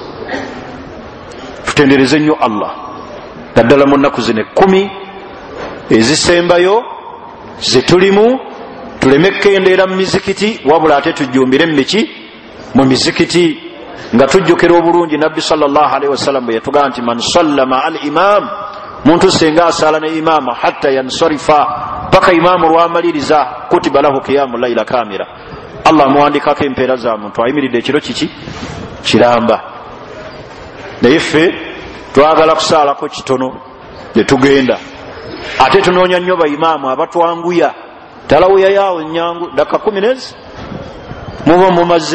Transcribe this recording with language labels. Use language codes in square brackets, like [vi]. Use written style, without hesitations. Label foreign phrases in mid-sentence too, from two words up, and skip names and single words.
[lg] Tutendereze nnyo Allah. Naddala mu nnaku zino 10 ezisembayo zetulimu, tuleme kukendeera mu mizikiti, wabula ate tujjumbire mu mizikiti nga tujjukira obulungi Nabbi [ar] صلى الله عليه وسلم [lg] bwe yatugamba nti [ar] من سلم الإمام, [lg] muntu senga asala ne imama [ar] حتى ينصرف, [lg] paka imamu lwamaliriza, [ar] كتب له قيام ليلة كاملة, [lg] Allah muwandikako empeera za muntu ayimiridde ekiro kiki? Kiramba. Naye ffe twagala kusaalako kitono ne tugenda, ate tunoonya nnyo baimaamu abatwanguya. Talawuya yaawo nnyangu dakika 10 nezi muba mumaze.